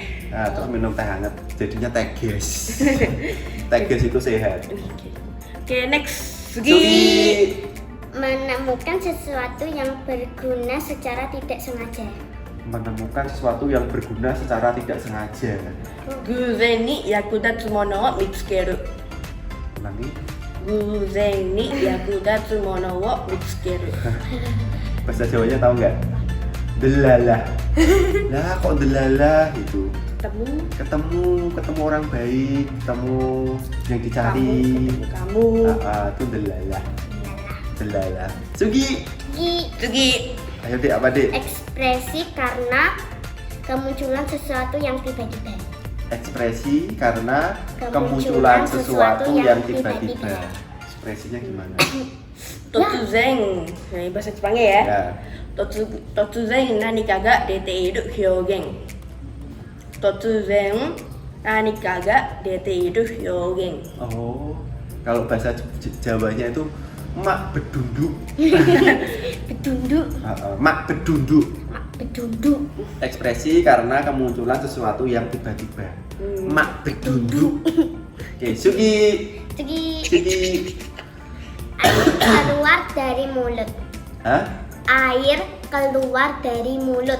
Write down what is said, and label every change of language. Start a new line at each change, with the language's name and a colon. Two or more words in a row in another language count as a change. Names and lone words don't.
Indonesian: Nah, terus minum teh hangat, jadinya teges. Teges itu sehat. Oke, next. Sugi. Menemukan sesuatu yang berguna secara tidak sengaja. Menemukan sesuatu yang berguna secara tidak sengaja.
Japanese: 偶然に役立つものを見つける.
Indonesian: Ulangi.
Japanese: 偶然に役立つものを見つける.
Indonesian: Bahasa Jawanya tahu nggak? Delalah. Lah kok delalah itu? Ketemu orang baik, ketemu yang dicari. Kamu. Itu delalah. Sugi. Sugi. Ayo Dek, apa Dek? Ekspresi karena kemunculan sesuatu yang tiba-tiba. Ekspresi karena kemunculan sesuatu yang tiba-tiba. Ekspresinya gimana? Totuzen. Nah, bahasa Jepangnya ya. Ya.
Japanese: 突然何かが出ている表現. 突然何かが出ている表現.
Indonesian: Oh, kalau bahasa Jawanya itu
Javanese: mak bedunduk.
Indonesian: Bedunduk.
Javanese: Mak bedunduk.
Indonesian: Ekspresi karena kemunculan sesuatu yang tiba-tiba.
Javanese: Mak bedunduk.
Indonesian: Oke, Sugi. Air keluar dari mulut. Hah? Air keluar dari mulut.